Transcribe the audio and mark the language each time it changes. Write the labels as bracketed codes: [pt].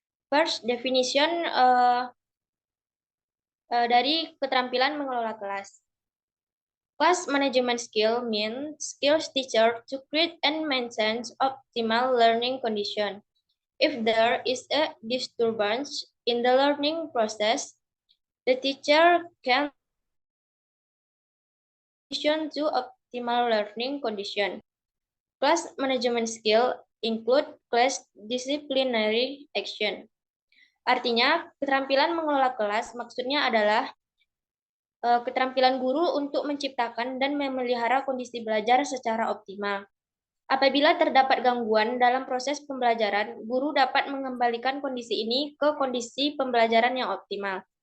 [en] First, definition [id] dari keterampilan mengelola kelas. [en] Class management skill means skills teacher to create and maintain optimal learning condition. If there is a disturbance in the learning process, the teacher can to optimal learning condition. Class management skill include class disciplinary action. [id] Artinya, keterampilan mengelola kelas maksudnya adalah keterampilan guru untuk menciptakan dan memelihara kondisi belajar secara optimal. Apabila terdapat gangguan dalam proses pembelajaran, guru dapat mengembalikan kondisi ini ke kondisi pembelajaran yang optimal.